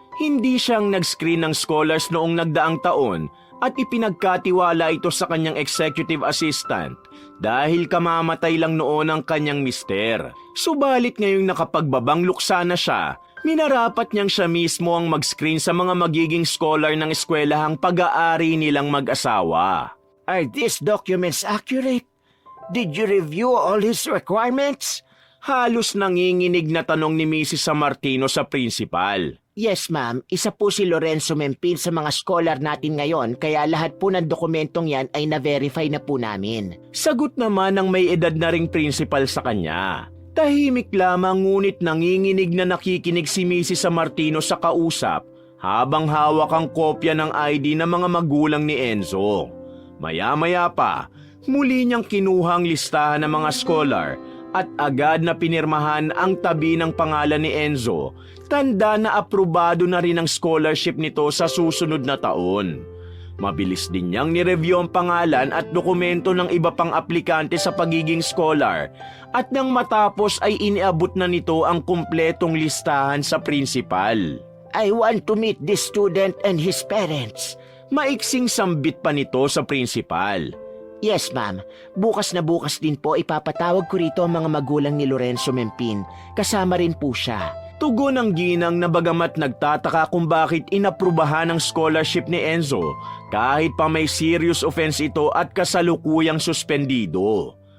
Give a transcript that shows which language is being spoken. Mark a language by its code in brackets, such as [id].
[tl] Hindi siyang nag-screen ng scholars noong nagdaang taon at ipinagkatiwala ito sa kanyang executive assistant dahil kamamatay lang noon ang kanyang mister. Subalit ngayong nakapagbabang luksa na siya, minarapat niyang siya mismo ang mag-screen sa mga magiging scholar ng eskwelahang pag-aari nilang mag-asawa. [en] Are these documents accurate? Did you review all his requirements? [tl] Halos nanginginig na tanong ni Mrs. Sammartino sa principal. [en] Yes, ma'am. [tl] Isa po si Lorenzo Mempin sa mga scholar natin ngayon kaya lahat po ng dokumentong yan ay na-verify na po namin. Sagot naman ng may edad na ring principal sa kanya. Tahimik lamang ngunit nanginginig na nakikinig si Mrs. Sammartino sa kausap habang hawak ang kopya ng ID ng mga magulang ni Enzo. Maya-maya pa, muli niyang kinuha ang listahan ng mga scholar at agad na pinirmahan ang tabi ng pangalan ni Enzo. Tanda na aprobado na rin ang scholarship nito sa susunod na taon. Mabilis din niyang nireview ang pangalan at dokumento ng iba pang aplikante sa pagiging scholar at nang matapos ay iniabot na nito ang kumpletong listahan sa principal. [en] I want to meet this student and his parents. [tl] Maiksing sambit pa nito sa principal. [en] Yes, ma'am. [tl] Bukas na bukas din po ipapatawag ko rito ang mga magulang ni Lorenzo Mempin. Kasama rin po siya. Tugon ng ginang na bagamat nagtataka kung bakit inaprubahan ang scholarship ni Enzo kahit pa may serious offense ito at kasalukuyang suspendido.